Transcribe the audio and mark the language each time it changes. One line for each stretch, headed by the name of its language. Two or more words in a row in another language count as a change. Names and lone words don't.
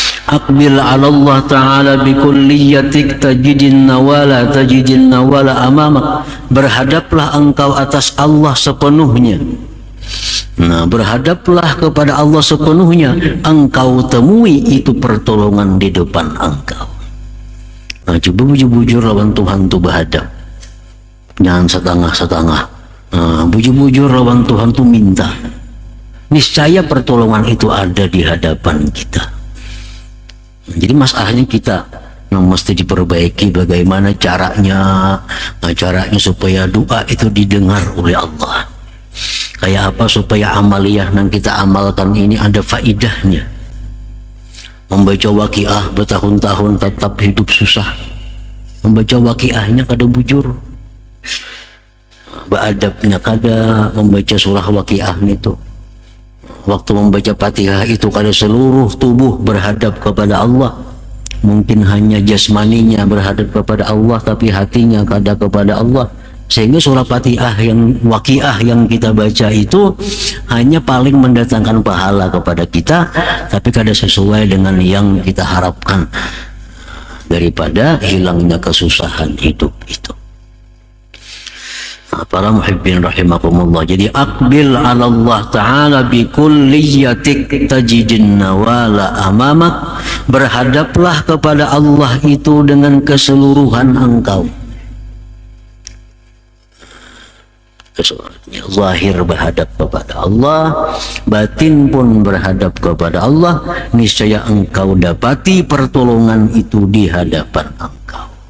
Arabic: أقبل على الله تعالى بكليتك تجد النوال أمامك.
Indonesian: Berhadaplah engkau atas Allah sepenuhnya. Nah, berhadaplah kepada Allah sepenuhnya, engkau temui itu pertolongan di depan engkau. Nah,
Banjar: coba bujur-bujur lawan Tuhan tuh berhadap, jangan setengah-setengah. Nah, bujur-bujur lawan Tuhan tuh minta,
Indonesian: niscaya pertolongan itu ada di hadapan kita. Jadi masalahnya kita yang mesti diperbaiki bagaimana caranya, caranya supaya doa itu didengar oleh Allah.
Banjar: Kayak apa supaya amaliyah yang kita amalkan ini ada faidahnya. Membaca waqiah bertahun-tahun tetap hidup susah, membaca waqiahnya kada bujur, beradabnya kada membaca surah waqiah itu.
Indonesian: Waktu membaca Fatihah itu kada seluruh tubuh berhadap kepada Allah. Mungkin hanya jasmaninya berhadap kepada Allah, tapi hatinya kada kepada Allah. Sehingga surah Fatihah yang waqiah yang kita baca itu hanya paling mendatangkan pahala kepada kita, tapi kada sesuai dengan yang kita harapkan daripada hilangnya kesusahan hidup itu. Para
Arabic: محبين رحمكم الله. Jadi أقبل على الله تعالى بكليتك تجد النوال أمامك.
Indonesian: Berhadaplah kepada Allah itu dengan keseluruhan engkau. Zahir berhadap kepada Allah, batin pun berhadap kepada Allah, niscaya engkau dapati pertolongan itu di hadapan engkau.